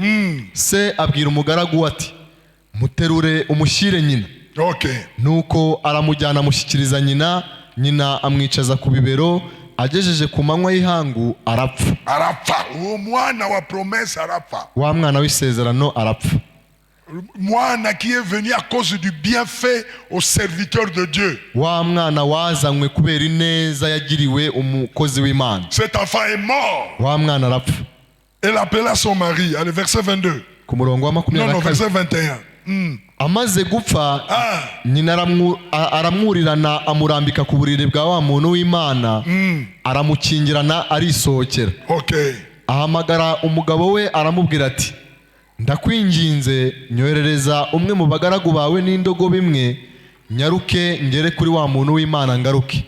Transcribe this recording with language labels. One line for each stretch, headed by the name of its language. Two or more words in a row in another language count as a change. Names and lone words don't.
Kinyarwanda: se abwira umugaragu we ati muterure umushyire nyina. Ok. nuko aramujyana amushyikiriza nyina. nyina amwicaza ku bibero. agejeje ku manywa y'ihangu arapfa. Arapfa. Au mwana wa promesse arapfa. wa mwana w'isezerano arapfa.
French: Mwana qui est venu à cause du bienfait au serviteur de Dieu.
Kinyarwanda: wa mwana wazanywe kubera ineza yagiriwe umukozi w'Imana.
French: Cet enfant est mort.
Kinyarwanda: wa mwana arapfa.
French: Elle appela son mari. Allez, verset 22.
Kinyarwanda: ku murongo wa
French: Non, 22. verset 21.
Kinyarwanda: amaze gupfa nyina aramwurirana amurambika ku buriri bwa wa muntu w'Imana. aramukingirana arisohokera. Ok. ahamagara umugabo we aramubwira ati ndakwinginze nyoherereza umwe mu bagaragu bawe n'indogobe imwe, nyaruke ngere kuri wa muntu w'Imana ngaruke.